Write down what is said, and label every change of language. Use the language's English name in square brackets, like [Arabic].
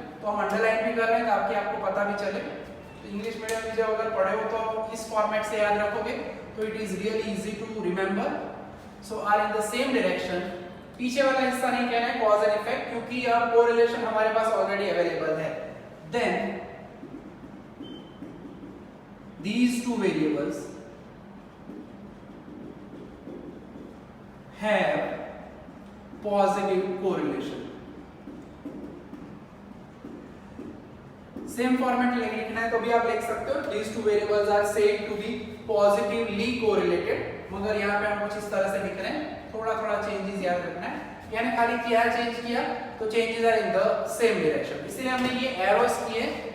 [Hindi] तो हम अंडरलाइन भी कर रहे हैं ताकि आपको पता भी चले। तो इंग्लिश मीडियम में जब अगर पढ़े हो तो इस फॉर्मेट से याद रखोगे तो [English] It is really easy to remember. So are in the same direction, [Hindi] पीछे वाला हिस्सा नहीं कहना है कॉज एंड इफेक्ट, क्योंकि अब कोरिलेशन हमारे पास ऑलरेडी अवेलेबल है। [English] Then these 2 variables have positive correlation। [Hindi] Same format लिखना है तो भी आप लिख सकते हो, [English] these 2 variables are said to be positively correlated, [Hindi] मगर यहाँ पे हम कुछ इस तरह से लिख रहे हैं, थोड़ा थोड़ा चेंजेस याद रखना है, यानी खाली क्या चेंज किया तो [English] changes are in the same direction, [Hindi] इसलिए हमने ये एरोस किए।